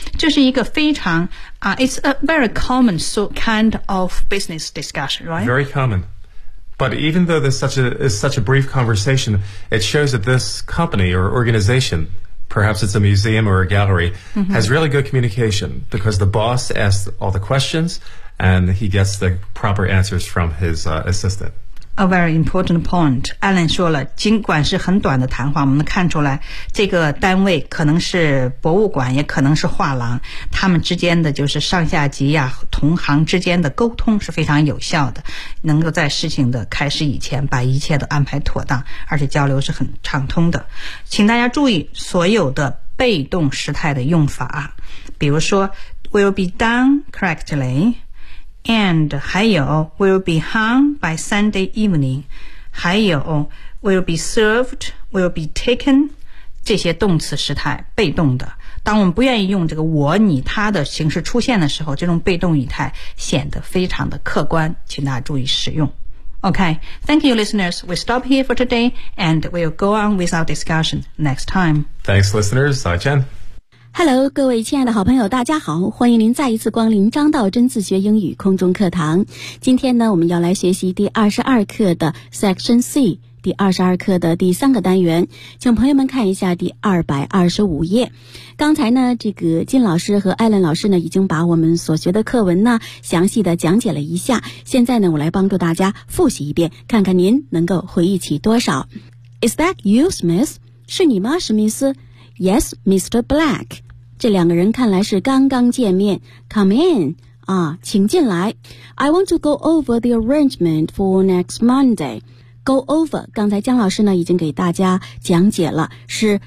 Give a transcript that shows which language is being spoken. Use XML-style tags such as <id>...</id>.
<zh>这是一个非常</zh> <en>it's a very common kind of business discussion, right? Very common. But even though this is such a brief conversation, it shows that this company or organization, perhaps it's a museum or a gallery, has really good communication because the boss asks all the questions and he gets the proper answers from his assistant. A very important point.</en> <zh>Alan 说了，尽管是很短的谈话，我们能看出来这个单位可能是博物馆，也可能是画廊，他们之间的就是上下级啊，同行之间的沟通是非常有效的，能够在事情的开始以前把一切都安排妥当，而且交流是很畅通的。请大家注意所有的被动时态的用法，比如说</zh> <en>will be done correctlyAnd</en> <zh>还有</zh> <en>will be hung by Sunday evening,</en> <zh>还有</zh> <en>will be served, will be taken,</en> <zh>这些动词时态被动的。当我们不愿意用这个我、你、他的形式出现的时候，这种被动语态显得非常的客观，请大家注意使用。</zh> <en>Okay, thank you listeners. We stop here for today and we'll go on with our discussion next time. Thanks listeners,</en> <zh>再见。 Hello, 各位亲爱的好朋友大家好，欢迎您再一次光临张道真自学英语空中课堂。今天呢我们要来学习第22课的 Section C, 第22课的第三个单元。请朋友们看一下第225页。刚才呢这个金老师和艾伦老师呢已经把我们所学的课文呢详细的讲解了一下。现在呢我来帮助大家复习一遍，看看您能够回忆起多少。</zh> <en>Is that you, Smith?</en> <zh>是你吗，史密斯？</zh> <en>Yes, Mr. Black.</en> <zh>这两个人看来是刚刚见面。</zh> <en>Come in.</en> <zh>啊，请进来。</zh> <en>I want to go over the arrangement for next Monday. Go over,</en> <zh>刚才江老师呢已经给大家讲解了，是</zh>